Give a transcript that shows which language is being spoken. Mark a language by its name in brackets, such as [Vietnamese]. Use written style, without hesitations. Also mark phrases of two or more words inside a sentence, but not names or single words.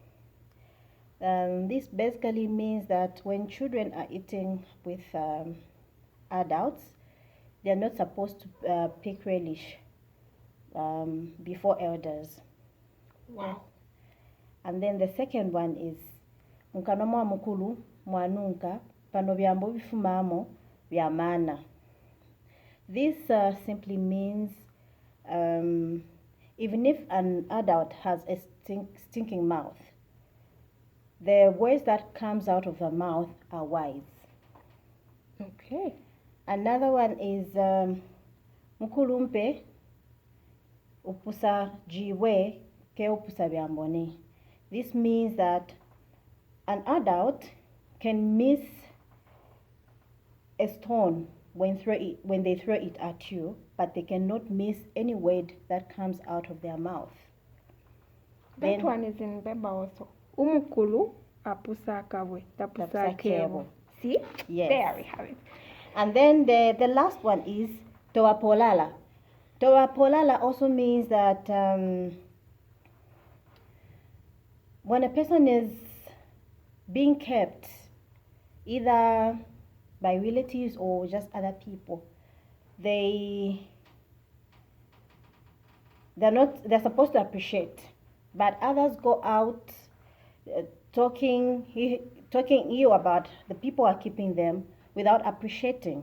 [English] This basically means that when children are eating with adults, they're not supposed to pick relish before elders. Wow. And then the second one is [Kaonde] mukanomo mukulu mwanunka pano byambo bifumamo byamana. [English] This simply means even if an adult has a stinking mouth, the words that comes out of the mouth are wise. Okay. Another one is [Kaonde] mukulumpe upusa jiwe ke upusa byambone. [English] This means that an adult can miss a stone when they throw it at you, but they cannot miss any word that comes out of their mouth. That one is in Bemba also. [Bemba] Umukulu apusa kabwe tapusa kevo. [English] See? Yes. There we have it. And then the last one is [Kaonde] toa polala. Toa polala [English] also means that when a person is being kept either by relatives or just other people, they're supposed to appreciate, but others go out talking you about the people are keeping them without appreciating.